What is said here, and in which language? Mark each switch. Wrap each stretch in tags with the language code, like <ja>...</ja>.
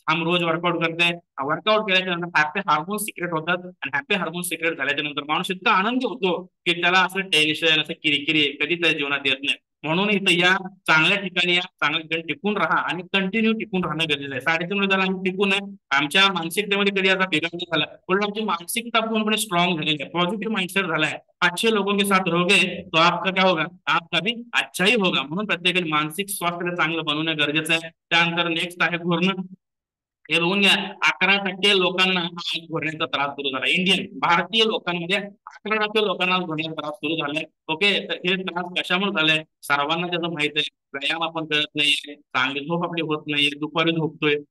<mr>हम रोज workout करते, workout केल्याच्या नंतर हॅपी हार्मोन सिक्रेट होतात आणि हॅपी हार्मोन सिक्रेट झाल्याच्या नंतर माणूस इतका आनंदी होतो की त्याला असं टेन्शन, असं किरकिरी कधी त्याच्या जीवनात येत नाही. म्हणून इथं या चांगल्या ठिकाणी चांगल्या ठिकाणी टिकून राहा आणि कंटिन्यू टिकून राहणं गरजेचं आहे. 3.5 झाला आम्ही टिकून आहे. आमच्या मानसिकतेमध्ये कधी आता बिघाड झाला, पण आमची मानसिकता पूर्णपणे स्ट्रॉंग झालेली आहे, पॉझिटिव्ह माइंडसेट झाला है.</mr> <hi>अच्छे लोगों के साथ रहोगे तो आपका क्या होगा, आपका भी अच्छा ही होगा.</hi> <mr>म्हणून प्रत्येकाने मानसिक स्वास्थ्य चांगलं बनवणं गरजेचं आहे. त्यानंतर नेक्स्ट आहे घोरणं. हे बघून घ्या, 11% लोकांना घोरण्याचा त्रास सुरू झाला. भारतीय लोकांमध्ये 11% लोकांना घोरण्याचा त्रास सुरू झालाय. ओके, तर हे त्रास कशामुळे झालाय सर्वांना त्याचं माहित आहे. व्यायाम आपण करत नाहीये, चांगली झोप आपली होत नाहीये, दुपारी झोपतोय.</mr>